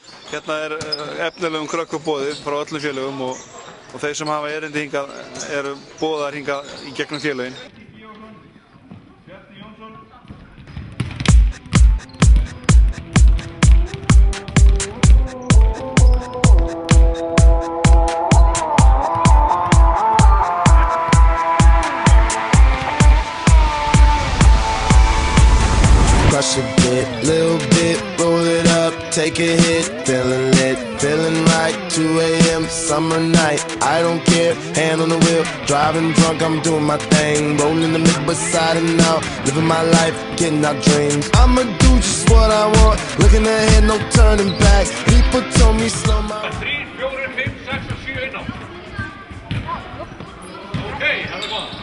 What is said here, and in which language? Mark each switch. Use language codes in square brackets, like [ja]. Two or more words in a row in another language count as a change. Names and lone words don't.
[is] Hérna efnilegum krökkum boðið frá öllum félögum og þeir sem hafa erindi hingað eru boðaðir hingað í gegnum félögin. [en] Crush a bit, little bit, roll it up, take a hit, feeling lit, feeling right, 2 a.m. summer night, I don't care, hand on the wheel, driving drunk, I'm doing my thing, rolling the mid beside and out, living my life, getting our dreams. I'ma do just what I want, looking ahead, no turning back, people told me slow my... [is] 3, 4, 5, 6 og 7 inn á. Ok, það er góða.